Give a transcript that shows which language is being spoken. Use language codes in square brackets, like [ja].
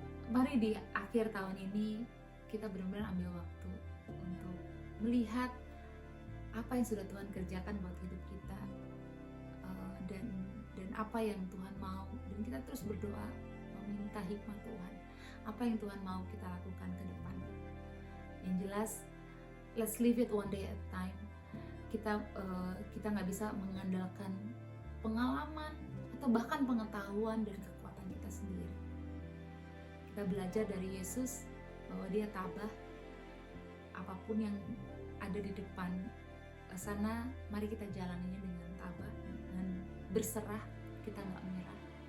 [id] Mari di akhir tahun ini kita benar-benar ambil waktu untuk melihat apa yang sudah Tuhan kerjakan buat hidup kita, dan apa yang Tuhan mau dan kita terus berdoa meminta hikmat Tuhan. Apa yang Tuhan mau kita lakukan ke depan. Yang jelas, [en] let's live it one day at a time. [id] Kita nggak bisa mengandalkan pengalaman atau bahkan pengetahuan dan kekuatan kita sendiri. Kita belajar dari Yesus bahwa dia tabah. Apapun yang ada di depan sana, mari kita jalaninya dengan tabah, dengan berserah, kita nggak menyerah.